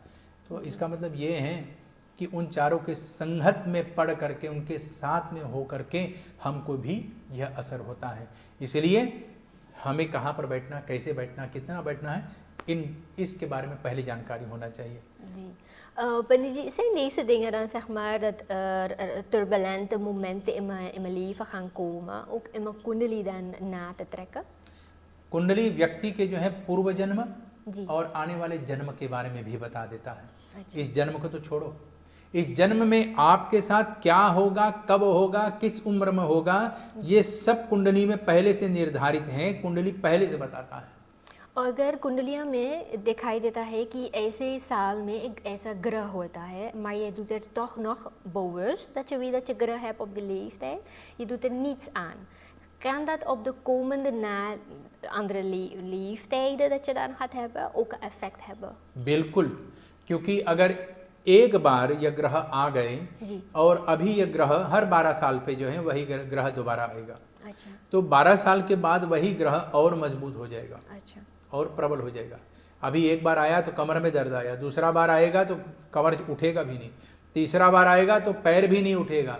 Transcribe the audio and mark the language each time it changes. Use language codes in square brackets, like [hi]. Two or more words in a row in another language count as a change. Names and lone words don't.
[hi] तो इसका मतलब ये है कि उन चारों के संगत में पढ़ करके, उनके साथ में हो करके हमको भी यह असर होता है। इसलिए हमें कहाँ पर बैठना, कैसे बैठना, कितना बैठना है, इसके बारे में पहले जानकारी होना चाहिए। [nl] जी Panji, zijn deze dingen dan zeg maar dat er turbulente momenten in mijn leven gaan komen, ook in mijn kundali dan na te trekken? [hi] कुंडली व्यक्ति के जो है पूर्व जन्म जी और आने वाले जन्म के बारे में भी बता देता है। अच्छा। इस जन्म को तो छोड़ो, इस जन्म में आपके साथ क्या होगा, कब होगा, किस उम्र में होगा, ये सब कुंडली में पहले से निर्धारित है, कुंडली पहले से बताता है। अगर कुंडलियों में दिखाई देता है कि ऐसे साल में एक ऐसा ग्रह होता है, [nl] maar je doet er toch nog bewust dat je weet dat je grah hebt op de leeftijd, je doet er niets aan. Kan dat op de komende andere leeftijden dat je dan gaat hebben ook een effect hebben? [hi] बिल्कुल, क्योंकि अगर एक बार यह ग्रह आ गए जी और अभी यह ग्रह हर 12 साल पे जो है वही ग्रह दोबारा आएगा, अच्छा तो 12 साल के बाद वही ग्रह और मजबूत हो जाएगा अच्छा और प्रबल हो जाएगा। अभी एक बार आया तो कमर में दर्द आया, दूसरा बार आएगा तो कमर उठेगा भी नहीं, तीसरा बार आएगा तो पैर भी नहीं उठेगा।